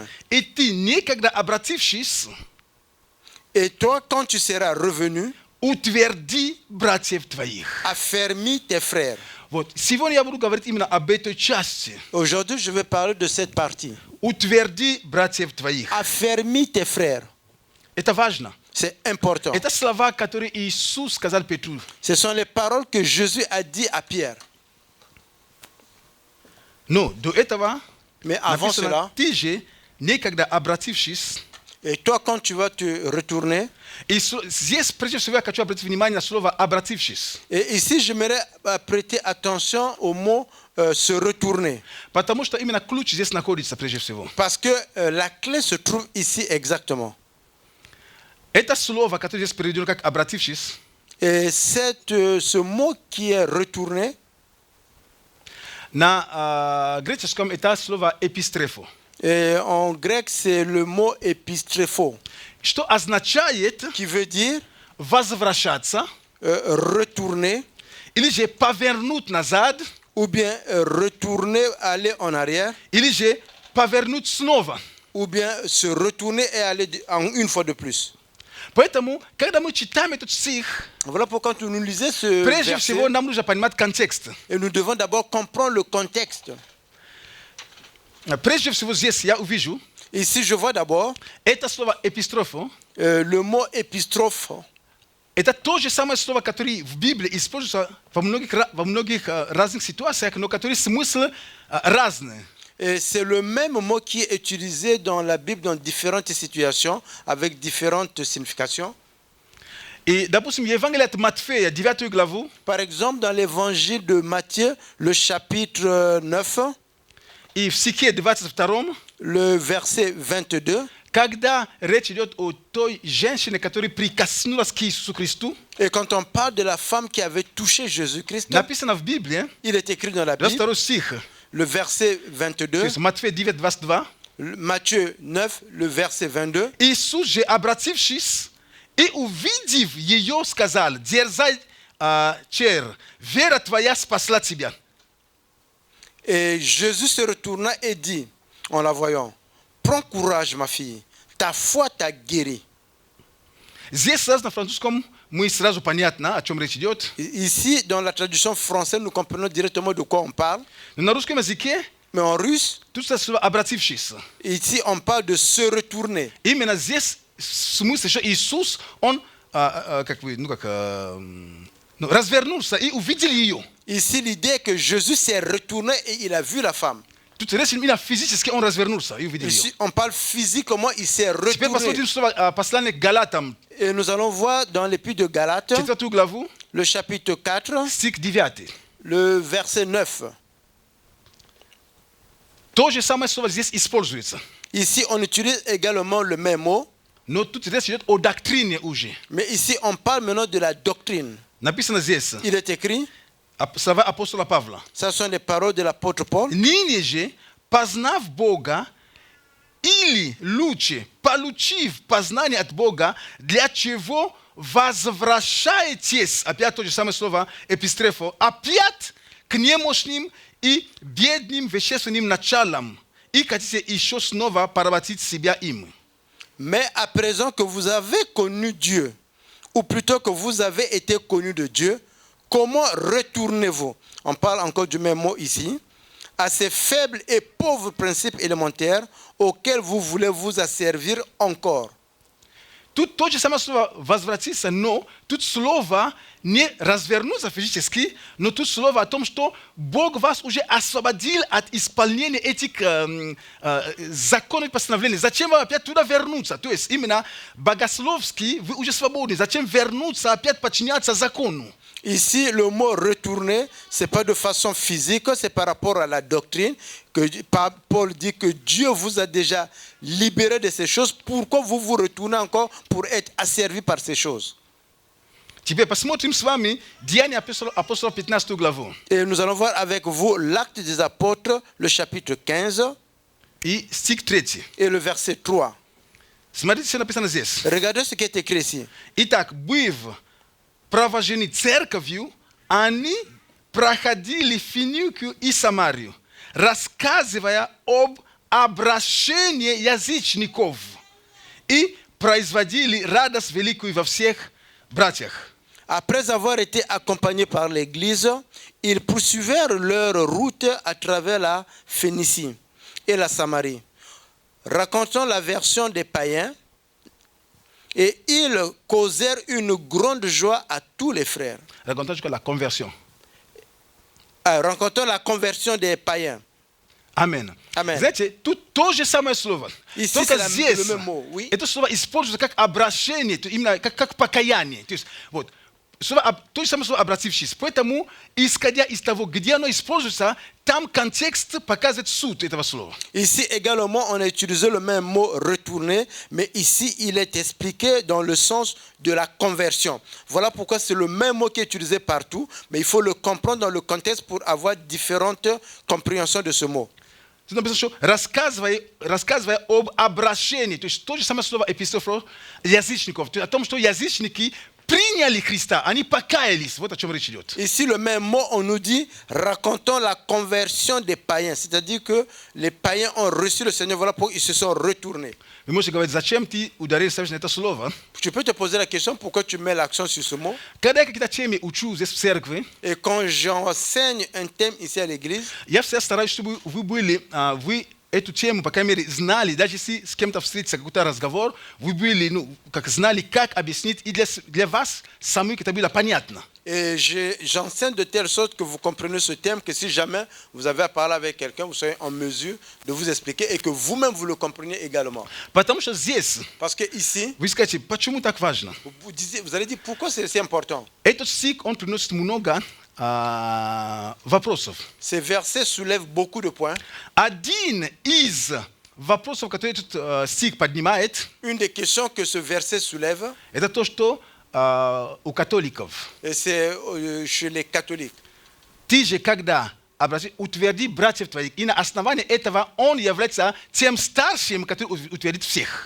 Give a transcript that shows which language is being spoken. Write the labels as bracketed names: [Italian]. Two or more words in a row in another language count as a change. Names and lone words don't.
[Russian] И ты, никогда обратившись, [French] Et toi, quand tu seras revenu, [Russian] утверди братьев твоих. [French] affermis tes frères. [Russian] Вот. Сегодня я буду говорить именно об этой части. [French] Aujourd'hui, je vais parler de cette partie. [Russian] Утверди братьев твоих. [French] Affermis tes frères. [Russian] Это важно. [French] C'est important. [Russian] Это слова, которые Иисус сказал Петру. [French] Ce sont les paroles que Jésus a dit à Pierre. [Russian] Но до этого [French] Mais avant [Russian] написано: [French] cela, [Russian] ты же, никогда обратившись, [French] et toi, quand tu vas te retourner, [Russian] и здесь, прежде всего, я хочу обратить внимание на слово «обратившись». [French] et ici, j'aimerais prêter attention au mot se retourner. [Russian] Потому что именно ключ здесь находится, прежде всего. [French] Parce que la clé se trouve ici exactement. [Russian] Это слово, которое здесь переведено как «обратившись», [French] Et ce mot qui est retourné, [Russian] на греческом это слово «эпистрефо». [French] et en grec, c'est le mot épistréphos, [Russian] Что означает [French] qui veut dire [Russian] возвращаться [French] retourner [Russian] или же повернуть назад, [French] ou bien retourner, aller en arrière, [Russian] или же повернуть снова. [French] ou bien se retourner et aller une fois de plus. [Russian] Поэтому, когда мы читаем этот стих, [French] Voilà pourquoi quand nous lisons ce [Russian] прежде [French] verset, [Russian] всего нам нужно понимать контекст. [French] et nous devons d'abord comprendre le contexte. [Russian] Прежде всего здесь я увижу [French] Ici, je vois d'abord [Russian] это слово «эпистрофо». [French] le mot épistrophe. [Russian] Это то же самое слово, которое в Библии используется во многих разных ситуациях, но которое смысл разный. [French] Et c'est le même mot qui est utilisé dans la Bible dans différentes situations, avec différentes significations. [Russian] И, допустим, Евангелие от Матфея, 9 главу, [French] Par exemple, dans l'évangile de Matthieu, le chapitre 9, [Russian] и в стихе 22, [French] le verset 22, [Russian] когда речь идет о той женщине, которая прикоснулась к Иисусу Христу, [French] et quand on parle de la femme qui avait touché Jésus-Christ, [Russian] написано в Библии, [French] il est écrit dans la Bible, [Russian] 22 стих, [French] le verset 22, [Russian] то есть Матфея 9, 22, [French] Matthieu 9, le verset 22, [Russian] Иисус же, обратившись и увидев ее, сказал: «Дерзай, чер, вера твоя спасла тебя». [French] et Jésus se retourna et dit, en la voyant, prends courage ma fille, ta foi t'a guéri. [Russian] Здесь сразу на французском мы сразу понятно, о чем речь идет. [French] Ici, dans la traduction française, nous comprenons directement de quoi on parle. [Russian] Но на русском языке [French] Mais en russe, [Russian] тут это слово «обратившись». [French] ici, on parle de se retourner. [Russian] Именно здесь смысл еще Иисус, он развернулся и увидел ее. [French] Ici, l'idée est que Jésus s'est retourné et il a vu la femme. [Russian] Тут речь именно физически, он развернулся и увидел ее. [French] Ici, on parle physiquement, il s'est [Russian] Теперь [French] retourné. [Russian] посмотрим слово послание к Галатам, [French] Et nous allons voir dans l'épître de Galates, [Russian] 4 главу, [French] le chapitre 4, [Russian] стих 9. [French] le verset 9. [Russian] То же самое слово здесь используется. [French] Ici, on utilise également le même mot, [Russian] Но тут речь идет о доктрине уже. [French] mais ici, on parle maintenant de la doctrine. [Russian] Написано здесь, [French] Il est écrit, [Russian] слова апостола Павла. [French] ce sont les paroles de l'apôtre Paul. [Russian] Ныне же, познав Бога, или лучше, получив познание от Бога, для чего возвращаетесь, опять то же самое слово эпистрефо, опять к немощным и бедным вещественным началам, и хотите еще снова поработить себя им. [French] Mais à présent que vous avez connu Dieu, ou plutôt que vous avez été connu de Dieu, comment retournez-vous? On parle encore du même mot ici. À ces faibles et pauvres principes élémentaires auxquels vous voulez vous asservir encore. [Russian] Тут то же самое слово «возвратиться», но тут слово не развернуться физически, но тут слово о том, что Бог вас уже освободил от исполнения этих законов и постановлений. Зачем вам опять туда вернуться? То есть именно богословски вы уже свободны. Зачем вернуться, опять подчиняться закону? [French] Ici, le mot retourner, ce n'est pas de façon physique, c'est par rapport à la doctrine que Paul dit que Dieu vous a déjà libéré de ces choses. Pourquoi vous vous retournez encore pour être asservi par ces choses? [Russian] Теперь посмотрим с вами Деяния апостолов 15 главу. [French] Et nous allons voir avec vous l'Acte des Apôtres, le chapitre 15 [Russian] И стих 3. [French] et le verset 3. [Russian] Смотрите, что написано здесь. [French] Regardez ce qui est écrit ici. [Russian] Итак, быв провожены церковью, они проходили Финикию и Самарию, рассказывая об обращении язычников и производили радость великую во всех братьях. [French] Après avoir été accompagnés par l'Église, ils poursuivirent leur route à travers la Phénicie et la Samarie, racontant la version des païens, et ils causèrent une grande joie à tous les frères. Racontant jusqu'à la conversion. Racontant la conversion des païens. [Russian] Амен. Амен. Знаете, тут то же самое слово. [French] Ici, [Russian] Только [French] c'est [Russian] здесь [French] le même mot, oui. [Russian] это слово используется как обращение, именно как покаяние. То есть, вот, то же самое слово «обратившись». Поэтому, исходя из того, где оно используется, там контекст показывает суть этого слова. [French] Ici également, on a utilisé le même mot retourner, mais ici, il est expliqué dans le sens de la conversion. Voilà pourquoi c'est le même mot qui est utilisé partout, mais il faut le comprendre dans le contexte pour avoir différentes compréhensions de ce mot. [Russian] Тут написано, что рассказывая об обращении, то есть то же самое слово эпистрофо язычников, о том, что язычники приняли Христа, они покаялись. Вот о чем речь идет. [French] Ici, le même mot, on nous dit, racontons la conversion des païens. C'est-à-dire que les païens ont reçu le Seigneur, voilà pourquoi ils se sont retournés. [Russian] Вы можете говорить, зачем ты ударил на это слово? [French] Tu peux te poser la question, pourquoi tu mets l'accent sur ce mot? [Russian] Когда я какие-то темы учу здесь в церкви, [French] Et quand j'enseigne un thème ici à l'église, [Russian] я всегда стараюсь, чтобы вы эту тему, по крайней мере, знали, даже если с кем-то встретится какой-то разговор, вы были, как знали, как объяснить, и для вас самих это было понятно. [French] et j'enseigne de telle sorte que vous comprenez ce thème, que si jamais vous avez à parler avec quelqu'un, vous soyez en mesure de vous expliquer et que vous-même vous le compreniez également. [Russian] Потому что здесь, [French] Parce que ici, [Russian] вы скажете, почему так важно? [French] vous allez dire pourquoi c'est si important. [Russian] Этот стих, он приносит много вопросов. [French] Ces versets soulèvent beaucoup de points. [Russian] Один из вопросов, который этот стих поднимает, [French] Une des questions que ce verset soulève, [Russian] это то, что у католиков. [French] et c'est chez les catholiques. [Russian] Ты же, когда утверди братьев твоих, и на основании этого он является тем старшим, который утвердит всех.